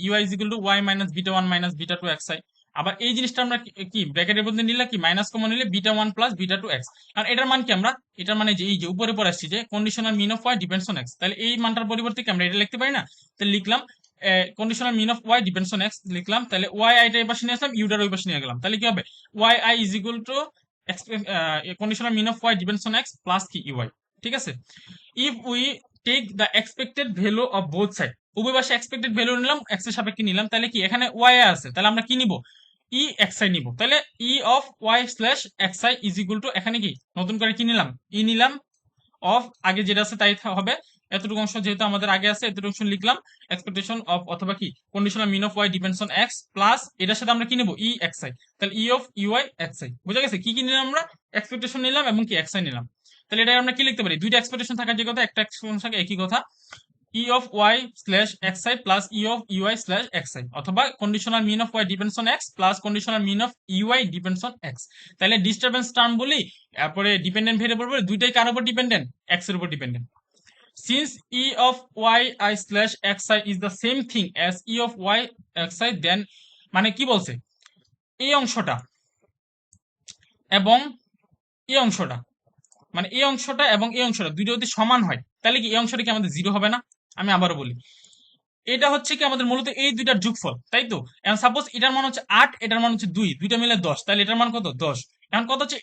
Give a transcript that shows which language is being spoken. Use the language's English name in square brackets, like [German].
[Bangla] UI is equal to Y minus beta 1 minus beta 2 x I. আবার এই জিনিসটা আমরা কি ব্র্যাকেটের মধ্যে নিলে কি মাইনাস কমন নিলে বিটা 1 প্লাস বিটা 2 এক্স। আর এটার মান কি আমরা, এটার মানে যে এই যে উপরে পরে আসছি যে conditional mean of Y depends on x, তাহলে এই মানটার পরিবর্তে কি আমরা এটা লিখতে পারি না? তাহলে লিখলাম conditional mean of Y depends on x লিখলাম, তাহলে ওয়াই আইটা এই পাশে নিয়ে আসলাম, ইউডার ওই পাশে নিয়ে গেলাম, তাহলে কি হবে? [English] Y I is equal to conditional mean of y depends on x plus [Bangla] কি [English] uy। [Bangla] ঠিক আছে, [English] if we take the expected value of both side, [Bangla] উভয় পাশে এক্সপেক্টেড ভ্যালু নিলাম, x এর সাপেক্ষে নিলাম, তাহলে কি এখানে y আছে, তাহলে আমরা কি নিব? ই xi নিব। তাহলে ই of y slash xi is equal to এখানে কি নতুন করে কি নিলাম? ই নিলাম অফ আগে যেটা আছে তাই হবে, এতটুকু অংশ যেহেতু আমাদের আগে আছে এতটুকু অংশ লিখলাম এক্সপেকটেশন অফ অথবা কি conditional mean of Y depends on x plus এটার সাথে আমরা কি নেব? ই এক্সআই। তাহলে ই অফ ইউআই এক্সআই। বুঝা গেছে? কি কি নিলাম আমরা? এক্সপেকটেশন নিলাম এবং কি এক্সআই নিলাম। তাহলে এটা আমরা কি লিখতে পারি? দুইটা এক্সপেকটেশন থাকার যে কথা, একটা এক্সপেকটেশন থাকে একই কথা, ই of Y slash XI plus E of UI slash XI, অথবা conditional mean of Y depends on x plus conditional mean of UI depends on x. তাহলে ডিস্টারবেন্স টার্ম বলি, তারপরে ডিপেন্ডেন্ট ভেরিয়েবল বলি, দুইটাই কার উপর ডিপেন্ডেন্ট? এক্স এর উপর dependent. [English] Since e of yi slash xi is the same thing as e of y xi, then [Bangla] মানে কি বলছে? এই অংশটা এবং এই অংশটা, মানে এই অংশটা এবং এই অংশটা দুইটা যদি সমান হয় তাহলে কি এই অংশটা কি আমাদের জিরো হবে না? আমি আবারও বলি, এটা হচ্ছে কি আমাদের মূলত এই দুইটার যোগফল, তাই তো? এখন সাপোজ এটার মান হচ্ছে 8, এটার মান হচ্ছে 2, দুইটা মিলে 10, তাহলে এটার মান কত? 10। এখন কত হচ্ছে?